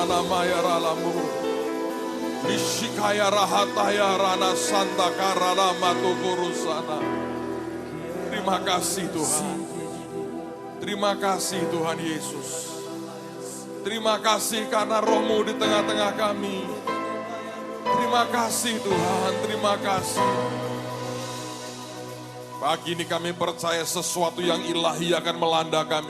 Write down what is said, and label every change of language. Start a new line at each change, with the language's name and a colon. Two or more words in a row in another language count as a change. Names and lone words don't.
Indonesian: rana maya ralamu. Ishikaya rahataya rana santa karana matukurusana. Terima kasih Tuhan. Terima kasih Tuhan Yesus. Terima kasih karena roh-Mu di tengah-tengah kami. Terima kasih Tuhan, terima kasih. Pagi ini kami percaya sesuatu yang ilahi akan melanda kami.